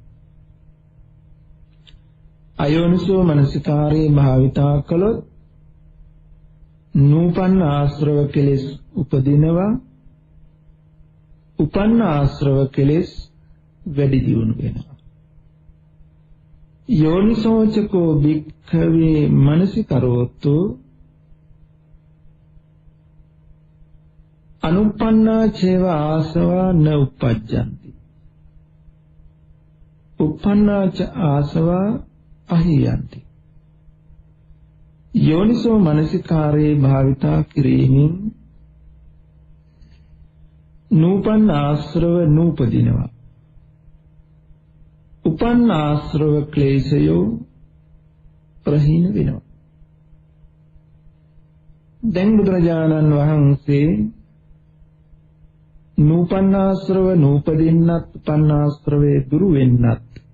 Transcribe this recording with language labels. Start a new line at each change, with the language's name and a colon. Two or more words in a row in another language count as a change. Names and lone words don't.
Sinhala: අයෝනිසෝ මනසිකාරේ භාවිතා කළොත් නූපන් ආශ්‍රව කෙලෙස් උපදිනවා. උපන්න ආශ්‍රව කෙලෙස් වැඩි දියුණු වෙනවා.
Pali: යෝනිසෝචකෝ භික්ඛවේ මනසිකරෝතු අනුප්පන්නා චේව ආසවා න උප්පජ්ජಂತಿ. උප්පන්නා ච ආසවා අහියන්ති.
Sinhala: යෝනිසෝ මනසිකාරේ භාවිතා කිරීමෙන් නූපන් ආශ්‍රව නූපදිනවා. උපන් ආශ්‍රව ක්ලේශයෝ ප්‍රහීන වෙනවා. දැන් බුදුරජාණන් වහන්සේ නූපන් ආශ්‍රව නූපදින්නත් උපන් ආශ්‍රවේ දුරු වෙන්නත්